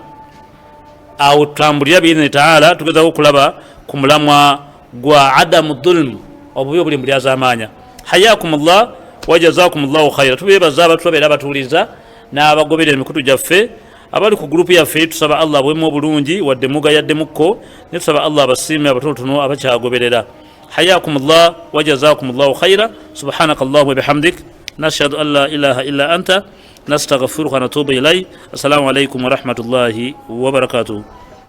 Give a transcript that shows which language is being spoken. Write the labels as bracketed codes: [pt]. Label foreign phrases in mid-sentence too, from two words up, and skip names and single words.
[lg] Awo tutambulira biidhini taala tugezaako okulaba ku mulamwa gwa adamu dhulm, obubi obuli mu bulyazamaanya. [ar] حياكم الله وجزاكم الله خيرا. [lg] Tubeebaza abatubabeera abatuwuliriza n'abagoberera emikutu gyaffe abali ku gurupu yaffe. Tusaba Allah bwemu obulungi wadde mugayaddemukko, ne tusaba Allah abasiime abatonotono abakyagoberera. [ar] حياكم الله وجزاكم الله خيرا. سبحانك اللهم وبحمدك نشهد أن لا إله إلا أنت نستغفرك ونتوب إليك. السلام عليكم ورحمة الله وبركاته.